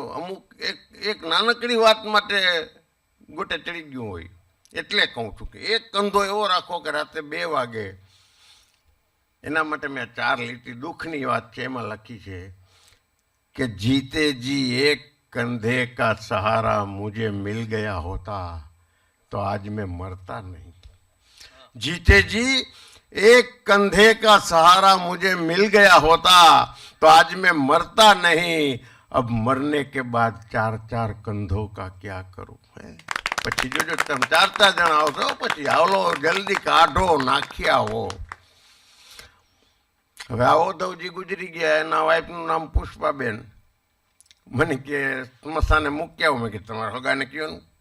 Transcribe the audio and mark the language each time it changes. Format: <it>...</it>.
<gu>અમુક એક નાનકડી વાત માટે ગોટે ચડી ગયું હોય, એટલે કહું છું કે એક કંધો એવો રાખો કે રાતે 2 વાગે. એના માટે મેં 4 લીટી દુઃખની વાત છે એમાં લખી છે કે જીતે જી એક कंधे का सहारा मुझे मिल गया होता तो आज मैं मरता नहीं.</gu> <hi>जीते जी एक कंधे का सहारा मुझे मिल गया होता तो आज मैं मरता नहीं. अब मरने के बाद 4 कंधों का क्या करूं?</hi> <gu>પછી જોજો તમે 4 જણા આવશો, પછી આવલો જલ્દી કાઢો, નાખ્યા હો. હવે આવો દવજી ગુજરી ગયા. એના વાઈફનું નામ પુષ્પાબેન. મને કે સ્મશાને મૂકી આવો. મેં કીધું તમારા હગાને કહ્યું ને?</gu>